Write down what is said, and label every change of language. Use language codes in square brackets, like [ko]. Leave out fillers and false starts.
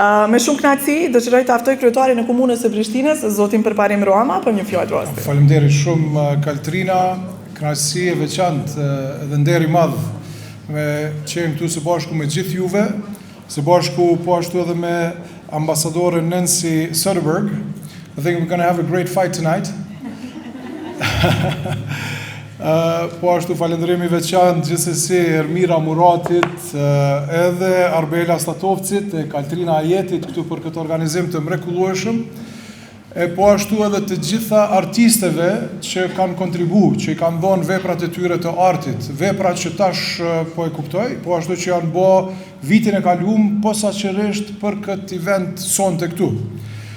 [sq] Me shumë kënaqësi dëshiroj të aftoj kryetarin e komunës së Prishtinës, zotin Përparim Rama, për një fjalë rosti. Faleminderit shumë Kaltrina, kënaqësi e veçantë edhe nder i madh me qenë këtu së bashku me gjithë juve, së bashku po ashtu edhe me ambasadoren Nancy Soderberg. [en] I think we're going to have a great fight tonight. [sq] Po ashtu falenderimi veçantë gjithsesi Ermira Muratit, edhe Arbela Statovcit, e Kaltrina Ajetit këtu për këtë organizim të mrekullueshëm, e po ashtu edhe të gjitha artisteve që kanë kontribuar, që i kanë dhënë veprat e tyre të artit, veprat që tash po e kuptoj, po ashtu që janë bë vitin e kaluar posaçërisht për këtë event sonte këtu.